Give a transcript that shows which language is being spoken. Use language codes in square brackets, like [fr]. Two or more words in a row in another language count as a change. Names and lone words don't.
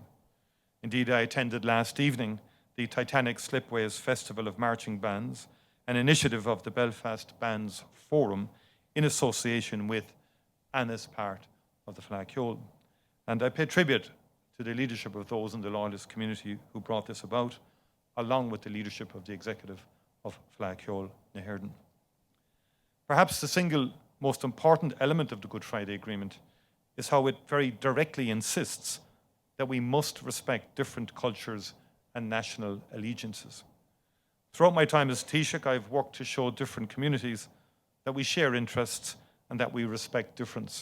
[en] Indeed, I attended last evening the Titanic Slipways Festival of Marching Bands, an initiative of the Belfast Bands Forum in association with and as part of the FLA Ceol. And I pay tribute to the leadership of those in the loyalist community who brought this about, along with the leadership of the executive of FLA Ceol na hÉireann. Perhaps the single most important element of the Good Friday Agreement is how it very directly insists that we must respect different cultures and national allegiances. Throughout my time as Taoiseach, I've worked to show different communities that we share interests and that we respect difference.